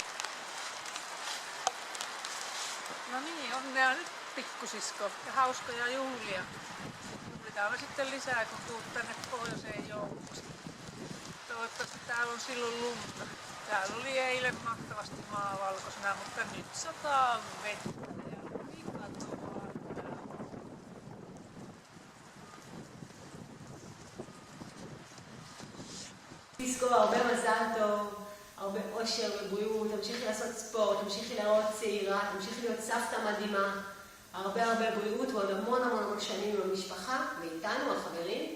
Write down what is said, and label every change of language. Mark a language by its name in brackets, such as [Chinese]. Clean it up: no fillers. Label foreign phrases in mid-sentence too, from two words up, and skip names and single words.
[Finnish] No niin, onnea nyt pikkusisko ja hauskoja juhlia. Juhlitaan me sitten lisää, kun tuut tänne pohjoiseen jouluksi. Toivottavasti täällä on silloin lunta. Täällä oli eilen mahtavasti maa valkoisena, mutta nyt sataa vettä ja vikatoa. [Hebrew] תזכור הרבה מזל טוב, הרבה אושר ובריאות, תמשיכי לעשות ספורט, תמשיכי להראות צעירה, תמשיכי להיות סבתא מדהימה, הרבה בריאות ועוד המון שנים עם המשפחה ואיתנו, החברים.